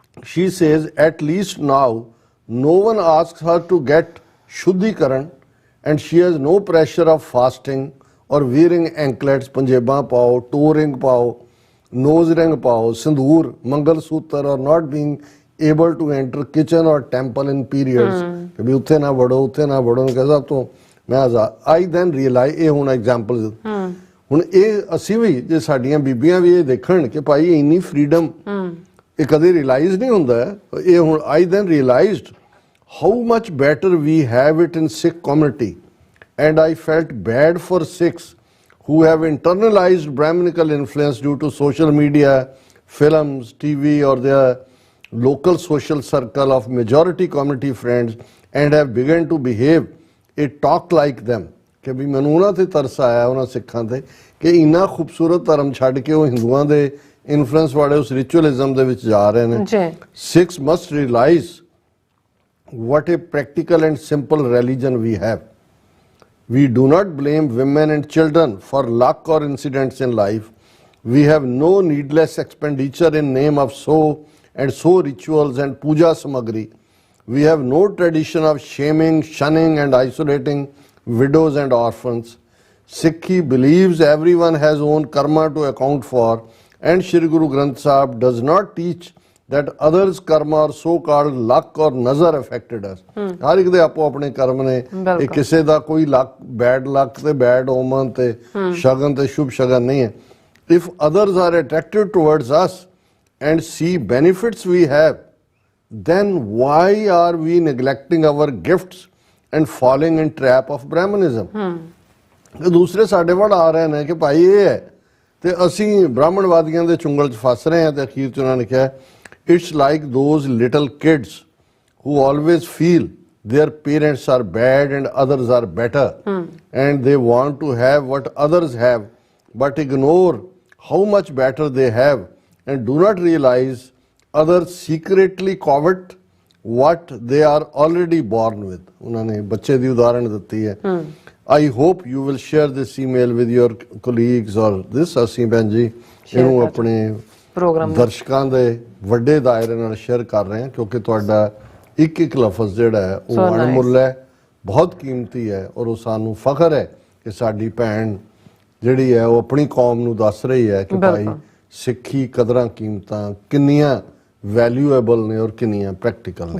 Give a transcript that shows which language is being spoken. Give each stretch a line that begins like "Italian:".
English: She says at least now no one asks her to get shuddhikaran and she has no pressure of fasting or wearing anklets,
Punjabi: panjebaan pao,
English: toe ring pao, nose ring pao, sindoor, mangal sutra or not being able to enter kitchen or temple in periods।
Punjabi: ਕਿ ਵੀ ਉੱਥੇ ਨਾ ਵੜੋ, ਉੱਥੇ ਨਾ ਵੜੋ। ਕਿ ਸਭ ਤੋਂ ਮੈਂ
English: I then realize,
Punjabi: ਇਹ ਹੁਣ ਐਗਜ਼ਾਮਪਲ, ਹੁਣ ਇਹ ਅਸੀਂ ਵੀ ਜੇ ਸਾਡੀਆਂ ਬੀਬੀਆਂ ਵੀ ਇਹ ਦੇਖਣ ਕਿ ਭਾਈ ਇੰਨੀ ਫਰੀडम ਇਹ ਕਦੇ ਰਿਅਲਾਈਜ਼ ਨਹੀਂ ਹੁੰਦਾ। ਇਹ ਹੁਣ
English: I then realized how much better we have it in Sikh community and I felt bad for Sikhs who have internalized Brahminical influence due to social media, films, TV or their local social circle of majority community friends and have begun to behave a talk like them।
Punjabi: ਕਿ ਵੀ ਮੈਨੂੰ ਉਹਨਾਂ ਤੇ ਤਰਸ ਆਇਆ, ਉਹਨਾਂ ਸਿੱਖਾਂ ਤੇ, ਕਿ ਇੰਨਾ ਖੂਬਸੂਰਤ ਧਰਮ ਛੱਡ ਕੇ ਉਹ ਹਿੰਦੂਆਂ ਦੇ ਇਨਫਲੂਐਂਸ ਵਾਲੇ ਉਸ ਰਿਚੁਅਲਿਜ਼ਮ ਦੇ ਵਿੱਚ ਜਾ ਰਹੇ ਨੇ।
English: Sikhs must realize what a practical and simple religion we have. We do not blame women and children for luck or incidents in life. We have no needless expenditure in name of so and so rituals and puja samagri. We have no tradition of shaming, shunning and isolating widows and orphans. Sikhi believes everyone has own karma to account for and Shri Guru Granth Sahib does not teach that others karma or so called luck or nazar affected us।
Punjabi: ਹਰ ਇੱਕ ਦੇ ਆਪੋ ਆਪਣੇ ਕਰਮ ਨੇ, ਇਹ ਕਿਸੇ ਦਾ ਕੋਈ ਲੱਕ, bad luck ਤੇ bed Oman ਤੇ ਸ਼ਗਨ ਤੇ ਸ਼ੁਭ ਸ਼ਗਨ ਨਹੀਂ ਹੈ।
English: If others are attracted towards us and see benefits we have, then why are we neglecting our gifts and falling in trap of Brahmanism?
Punjabi: ਦੂਸਰੇ ਸਾਡੇ ਵੱਲ ਆ ਰਹੇ ਨੇ ਕਿ ਭਾਈ ਇਹ ਹੈ ਤੇ ਅਸੀਂ ਬ੍ਰਾਹਮਣਵਾਦੀਆਂ ਦੇ ਚੁੰਗਲ 'ਚ ਫਸ ਰਹੇ ਹਾਂ। ਤੇ ਅਖੀਰ 'ਚ ਉਹਨਾਂ ਨੇ ਕਿਹਾ
English: it's like those little kids who always feel their parents are bad and others are better and they want to have what others have but ignore how much better they have and do not realize others secretly covet what they are already born with।
Punjabi: ਉਹਨਾਂ ਨੇ ਬੱਚੇ ਦੀ ਉਦਾਹਰਣ ਦਿੱਤੀ ਹੈ।
English: I hope you will share this email with your colleagues or this।
Punjabi: ਅਸੀਂ ਭੈਣ ਜੀ ਇਹਨੂੰ ਆਪਣੇ ਪ੍ਰੋਗਰਾਮ ਦਰਸ਼ਕਾਂ ਦੇ ਵੱਡੇ ਦਾਇਰੇ ਨਾਲ ਸ਼ੇਅਰ ਕਰ ਰਹੇ ਹਾਂ ਕਿਉਂਕਿ ਤੁਹਾਡਾ ਇੱਕ ਇੱਕ ਲਫ਼ਜ਼ ਜਿਹੜਾ ਹੈ ਉਹ ਅਣਮੁੱਲ ਹੈ, ਬਹੁਤ ਕੀਮਤੀ ਹੈ ਔਰ ਉਹ ਸਾਨੂੰ ਫਖਰ ਹੈ ਕਿ ਸਾਡੀ ਭੈਣ ਜਿਹੜੀ ਹੈ ਉਹ ਆਪਣੀ ਕੌਮ ਨੂੰ ਦੱਸ ਰਹੀ ਹੈ ਕਿ ਭਾਈ ਸਿੱਖੀ ਕਦਰਾਂ ਕੀਮਤਾਂ ਕਿੰਨੀਆਂ ਵੈਲਿਊਏਬਲ ਨੇ ਔਰ ਕਿੰਨੀਆਂ ਪ੍ਰੈਕਟੀਕਲ ਨੇ।